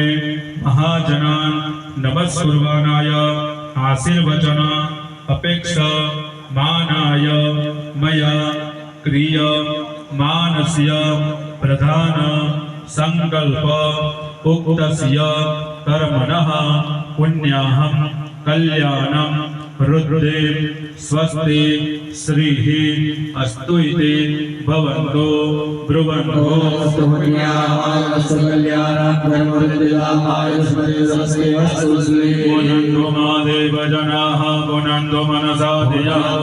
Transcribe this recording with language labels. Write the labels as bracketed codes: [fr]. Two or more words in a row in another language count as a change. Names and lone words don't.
[sa] મહાજનાન નમસ્કુર્વાનાય આશીર્વચન અપેક્ષા માનાય મયા ક્રિય માનસ્ય પ્રધાન સંકલ્પ ઉક્તસ્ય કર્મણઃ પુણ્યાહં કલ્યાણં रुद्रे स्वस्ति श्रीः अस्तु इति भवन्तो ब्रुवन्तो पुनन्तो मादेव जनाः पुनन्तो मनसा धियः